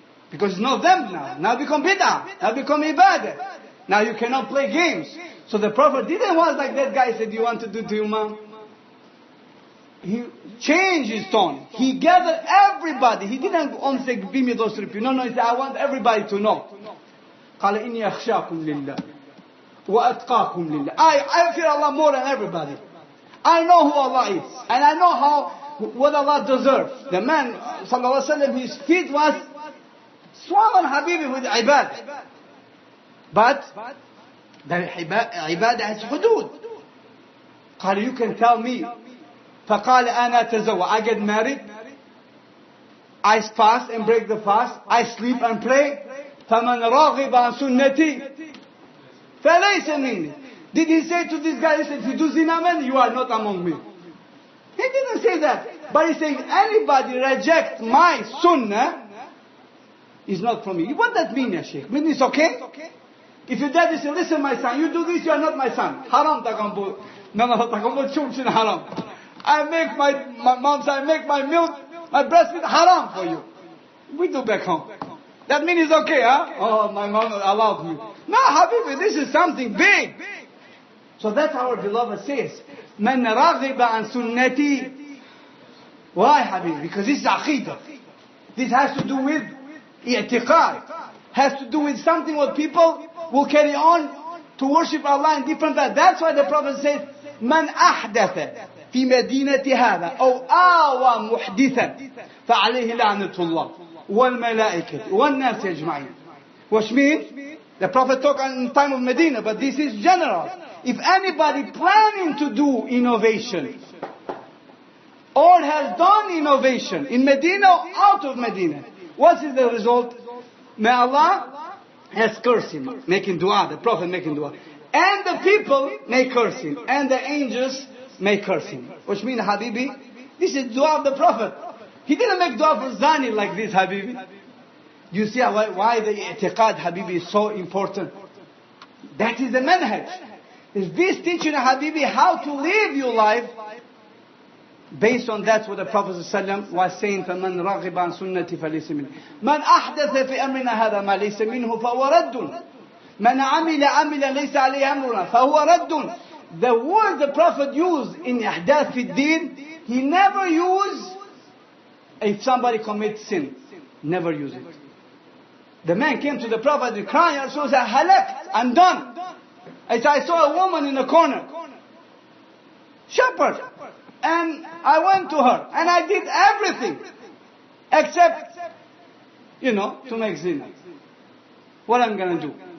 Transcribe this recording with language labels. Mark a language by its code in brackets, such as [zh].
[en] Because it's not them now. Now become bid'ah. Now become ibadah. Now you cannot play games. So the Prophet didn't want like that guy said, you want to do to your mom? He changed his tone. He gathered everybody. He didn't only say, give me those 3 people. No, he said, I want everybody to know. [ar] قال إني أخشاكم لله وأتقاكم لله. [en] I fear Allah more than everybody. I know who Allah is. And I know what Allah deserves. The man, sallallahu alaihi wasallam, his feet was swollen, habibi, with ibadah. But the ibadah has hudud. [ar] قال, [en] you can tell me. [ar] فقال أنا أتزوج. [en] I get married. I fast and break the fast. I sleep and pray. [ar] فمن راغب عن سنتي فليس مني. [en] Did he say to this guy, if you do zina, man, you are not among me? He didn't say that. But he said, anybody reject my sunnah is not from me. What does that mean, ya Sheikh? Mean it's okay? If your daddy says, listen my son, you do this, you are not my son. Haram takambo. No, takambo chumshin haram. I make my mom say, I make my milk, my breastfeed haram for you. We do back home. That means it's okay, huh? Oh, my mom allowed me. No, Habibi, this is something big. So that's how our beloved says, [ar] Man raghiba an sunnati. [en] Why, Habibi? Because this is aqidah. This has to do with i'tiqad. Has to do with something what people will carry on to worship Allah in different ways. That's why the Prophet says, Man ahdatha [ar] في مدينة هذا أو آوى محدثا فعليه لعنة الله والملائكة والناس أجمعين. [en] Which means the Prophet talked in time of Medina, but this is general. If anybody planning to do innovation or has done innovation in Medina or out of Medina. What is the result? May Allah has cursed him, making dua, the Prophet making dua. And the people may curse him, and the angels may curse him. Which means, Habibi, this is dua of the Prophet. He didn't make dua for Zani like this, Habibi. You see why the i'tiqad, Habibi, is so important. That is the manhaj. Is this teaching, Habibi, how to live your life based on that what the Prophet ﷺ was saying, [ar] فَمَنْ رَغِبَ عَنْ سُنَّتِ فَلَيْسَ مِنْهُ مَنْ أَحْدَثَ فِي أَمْرِنَا هَذَا مَا لَيْسَ مِنْهُ فَهُوَ رَدٌّ مَنْ عَمِلَ لَيْسَ عَلَيْهِ أَمْرُنَا فَهُوَ رَدٌّ. [en] The word the Prophet used in [ar] إحداث في الدين, [en] he never used if somebody commits sin. Never use it. The man came to the Prophet and crying, Rasul said, halakt, I'm done. I saw a woman in a corner, shepherd, and I went to her, and I did everything, except, to make zina. What I'm going to do?